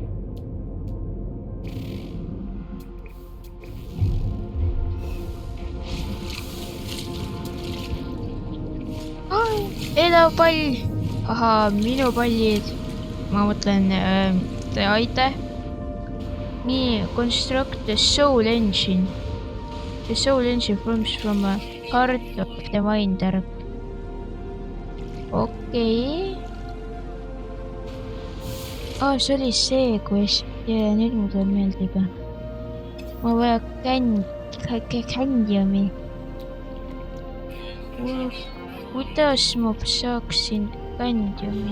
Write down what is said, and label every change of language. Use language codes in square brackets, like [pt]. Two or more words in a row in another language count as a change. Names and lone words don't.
[et] Elav pall! Ahaa, minu pallid. Ma mõtlen, aitäh. Nii, [en] construct the soul engine. The soul engine forms from a heart of the winder. Okei. [et] See oli see quest ja nüüd mul tuleb meelde juba. Ma vaja candiumi. Kuidas ma saaksin candiumi?